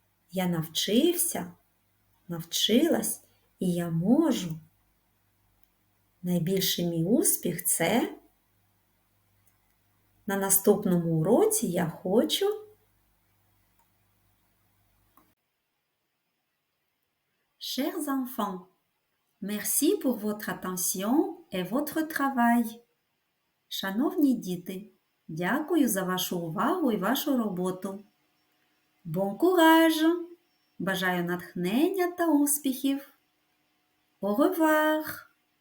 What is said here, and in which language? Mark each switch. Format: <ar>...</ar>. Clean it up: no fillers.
<uk>Я навчився, навчилась і я можу. Найбільший мій успіх – це на наступному уроці я хочу.</uk> <fr>Chers enfants, merci pour votre attention et votre travail.</fr> <uk>Шановні діти, дякую за вашу увагу і вашу роботу.</uk> <fr>Bon courage!</fr> <uk>Бажаю натхнення та успіхів.</uk> <fr>Au revoir!</fr>